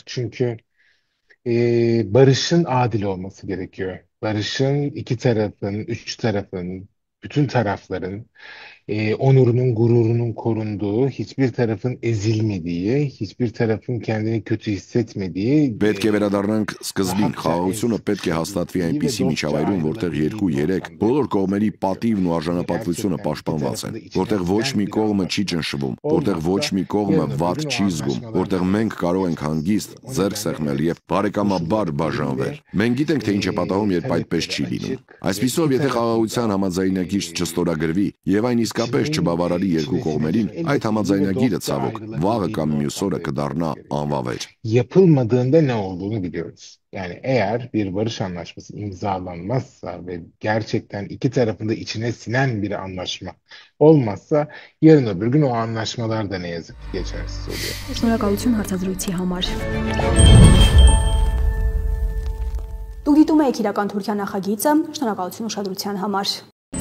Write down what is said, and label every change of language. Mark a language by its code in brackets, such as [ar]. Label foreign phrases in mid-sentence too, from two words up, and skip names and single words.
[tr] Çünkü barışın adil olması gerekiyor. Barışın iki tarafın, üç tarafın, bütün tarafların onurunun, gururunun korunduğu, hiçbir tarafın ezilmediği, hiçbir tarafın kendini kötü hissetmediği [hy] Պետք է վերադառնանք սկզբին, խաղաղությունը պետք է հաստատվի այնպիսի միջավայրում, որտեղ 2-3 բոլոր կողմերի պատիվն ու արժանապատվությունը պաշտպանված են, որտեղ ոչ մի կողմը չի ճնշվում, որտեղ ոչ մի կողմը վատ չի զգում, որտեղ մենք կարող ենք հանգիստ ձեռք սեղմել եւ բարեկամաբար բաժանվել։ Մենք գիտենք, թե ինչ է պատահում, երբ այդպես չի լինում։ Այսպիսով, եթե խաղաղության համաձայնագիր չստորագրվի եւ այն իսկապես չբավարարի երկու կողմերին, այդ համաձայնագիրը ցավոք վաղը կամ մյուս օրը կդառնա անվավեր։ [tr] Yapılmadığında ne olduğunu biliyoruz. Yani eğer bir barış anlaşması imzalanmazsa ve gerçekten iki tarafın da içine sinen bir anlaşma olmazsa yarın öbür gün o anlaşmalar da ne yazık ki geçersiz oluyor. [hy] Շնորհակալություն հարցազրույցի համար։ Դուք դիտում եք իրական Թուրքիա նախագիծը, շնորհակալություն ուշադրության համար։